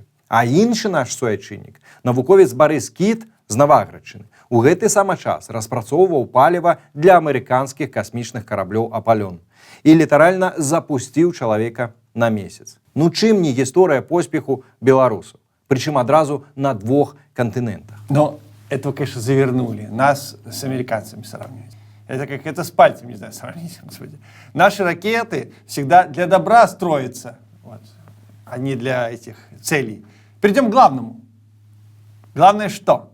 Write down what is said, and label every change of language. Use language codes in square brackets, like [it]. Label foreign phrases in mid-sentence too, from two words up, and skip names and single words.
[be] А іншы наш суайчыннік, навуковец Барыс Кіт з Наваградчыны, у гэты самы час распрацоўваў паліва для амерыканскіх касмічных караблёў «Апалён» і літаральна запусціў чалавека на месяц. Ну чым не гісторыя поспеху беларусаў? [ru] Причем одразу на 2 континентах. Но это, конечно, завернули. Нас с американцами сравнивать. Это как это с пальцем, не знаю, сравнить. Господи. Наши ракеты всегда для добра строятся, вот, а не для этих целей. Перейдем к главному. Главное что?